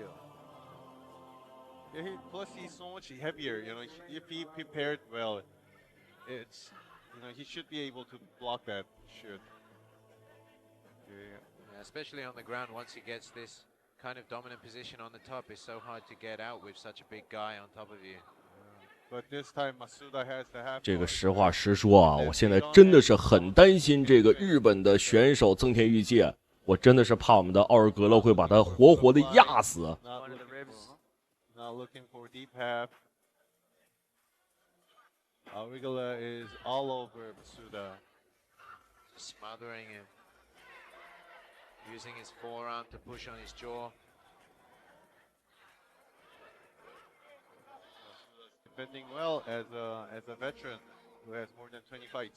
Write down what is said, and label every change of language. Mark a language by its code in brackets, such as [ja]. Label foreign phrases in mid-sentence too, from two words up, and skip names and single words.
[en] Yeah, plus he's so much heavier, you know, if he prepared well, it's, you know, he should be able to block that shit. Yeah, especially on the ground, once he gets this kind of dominant position on the top, it's so hard to get out with such a big guy on top of you. But this time Masuda has to have [zh] 這個實話實說啊，我現在真的是很擔心這個日本的選手增田裕介，我真的是怕我們的奧爾格勒會把他活活的壓死。 [en] Now looking for deep half. Aurigala is all over Masuda. Smothering him. Using his forearm to push on his jaw. Defending well as a veteran who has more than 20 fights.